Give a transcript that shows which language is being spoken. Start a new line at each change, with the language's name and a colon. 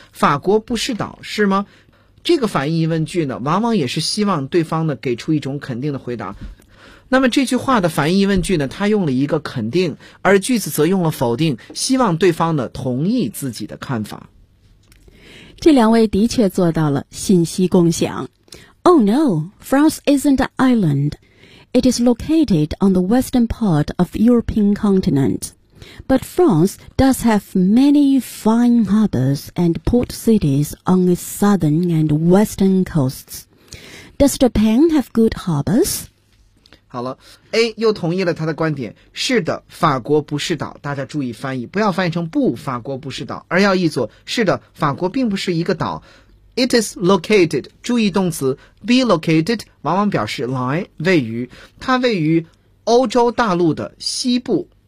Chinese: 法国不是岛，是吗？这个反义疑问句呢，往往也是希望对方呢给出一种肯定的回答。那么这句话的反义疑问句呢，它用了一个肯定，而句子则用了否定，希望对方呢同意自己的看法。这两位的确做到了信息共享。
English: Oh no, France isn't an island. It is located on the western part of the European continent. But France does have many fine harbors and port cities on its southern and western coasts. Does Japan have good harbors?
Chinese: 好了， A 又同意了他的观点。是的，法国不是岛。大家注意翻译，不要翻译成不，法国不是岛，而要译作是的，法国并不是一个岛。
English: It is located，
Chinese: 注意动词 be located 往往表示 lie， 位于，它位于欧洲大陆的西部。